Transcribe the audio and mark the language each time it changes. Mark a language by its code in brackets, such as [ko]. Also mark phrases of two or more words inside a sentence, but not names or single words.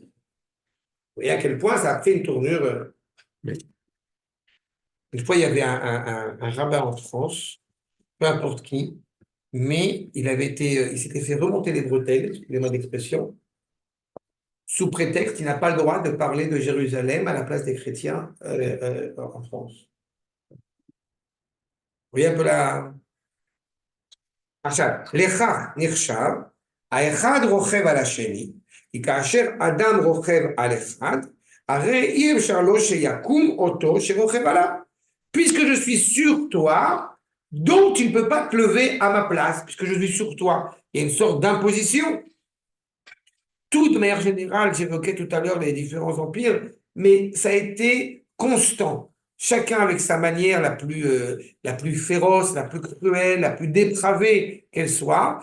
[fr] Vous voyez à quel point ça a pris une tournure. Une fois, il y avait un rabbin en France, peu importe qui, mais il s'était fait remonter les bretelles, excusez-moi d'expression, sous prétexte qu'il n'a pas le droit de parler de Jérusalem à la place des chrétiens en France. Vous voyez un peu la. [he] עכשיו, לכך נחשב, האחד רוכב על השני, כי כאשר אדם רוכב על אחד, הרי אי אפשר לו שיקום אותו שרוכב עליו. [fr] Puisque je suis sur toi, donc tu ne peux pas te lever à ma place, puisque je suis sur toi. Il y a une sorte d'imposition. Tout de manière générale, j'évoquais tout à l'heure les différents empires, mais ça a été constant. Chacun avec sa manière la plus féroce, la plus cruelle, la plus dépravée qu'elle soit.